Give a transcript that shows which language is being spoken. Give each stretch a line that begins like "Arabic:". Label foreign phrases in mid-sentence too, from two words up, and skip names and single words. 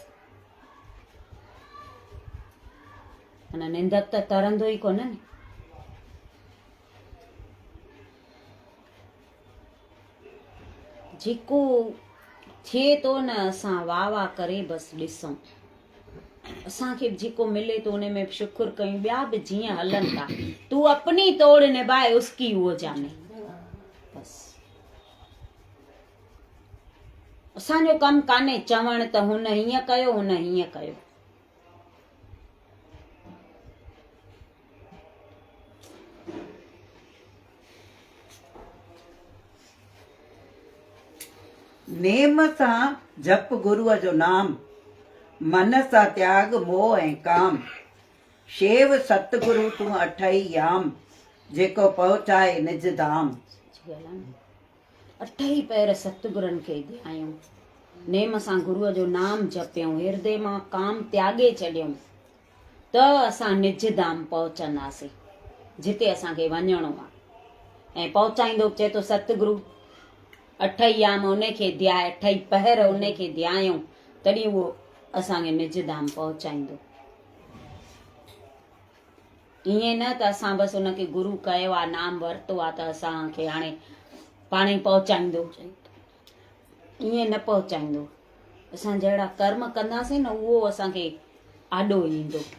Sindhi: माना निंदक त तरंदो ई कोन न। जेको थिए थो न असां वाह वाह करे बसि ॾिसूं, असांखे जेको मिले थो उन में शुक्र कयूं, ॿिया बि जीअं हलनि था।
Hindi: तू अपनी तोड़ निभाए उसकी उहो जाने, बसि।
Sindhi: असांजो कमु कान्हे चवण त हुन हीअं कयो, हुन हीअं कयो। नेम सां जप गुरूअ जो नाम, मन सां त्याग मोह ऐं काम, शेव सतगुरु तूं अठई याम, जेको पहुचाए निज धाम। अठई पैर सतगुरनि खे ध्यायूं, नेम सां गुरूअ जो नाम जपियूं, हिरदे मां काम त्यागे छॾियूं, त असां निज धाम पहुचंदासीं जिते असांखे वञिणो आहे। ऐं पहुचाईंदो चए थो सतगुरु, अठई याम उन खे ध्याए, अठई पहर उन खे ध्यायूं, तॾहिं उहो असांखे निज धाम पहुचाईंदो। ईअं न त असां बसि उनखे गुरू कयो आहे, नाम वरितो आहे त असांखे हाणे पाण ई पहुचाईंदो, ईअं न पहुचाईंदो। असां जहिड़ा कर्म कंदासीं न उहो असांखे आॾो ईंदो।